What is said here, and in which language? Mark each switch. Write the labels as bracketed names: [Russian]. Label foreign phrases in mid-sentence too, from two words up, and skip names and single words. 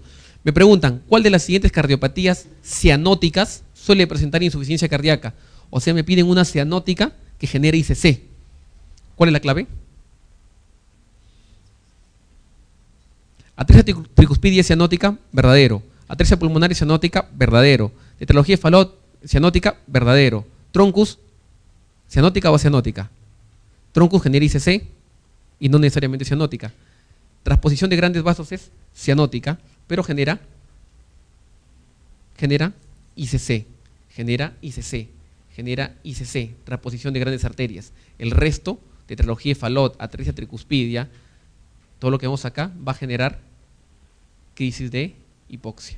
[Spanish] Me preguntan, ¿cuál de las siguientes cardiopatías cianóticas suele presentar insuficiencia cardíaca? O sea, me piden una cianótica que genere ICC. ¿Cuál es la clave? Atresia tricuspidia cianótica, verdadero. Atresia pulmonar cianótica, verdadero. Tetralogía de Fallot, cianótica, verdadero. Troncus, cianótica o acianótica. Troncus genera ICC y no necesariamente cianótica. Transposición de grandes vasos es cianótica, pero genera ICC. Genera ICC. Transposición de grandes arterias. El resto, tetralogía de Fallot, atresia tricuspidia, todo lo que vemos acá va a generar crisis de hipoxia.